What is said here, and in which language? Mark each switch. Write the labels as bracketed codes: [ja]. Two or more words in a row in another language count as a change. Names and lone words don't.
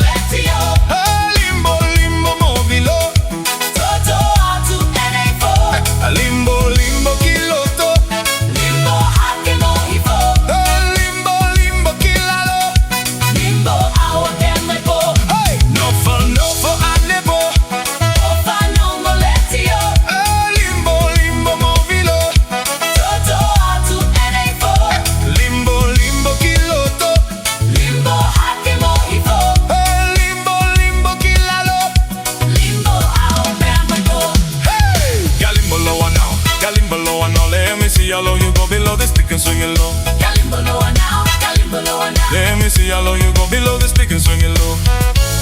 [to] Limbo limbo mobilo, toto atu hiva. Limbo limbo kiloto, Limbo hake hiva. limbo limbo kilalo, Limbo ahopia moipo. Nofo Nofo Anepo, Fakatonga. limbo limbo mobilo, Toto atu hiva. limbo limbo kiloto, Limbo hake hiva. limbo limbo kilalo. Limbo ahopia moipo. [en] Hey, galimbo lower now, galimbo lower now. Let me see how low you go below the stick and swing it low. Galimbo lower now, galimbo lower now. Let me see how low you go below the stick and swing it low.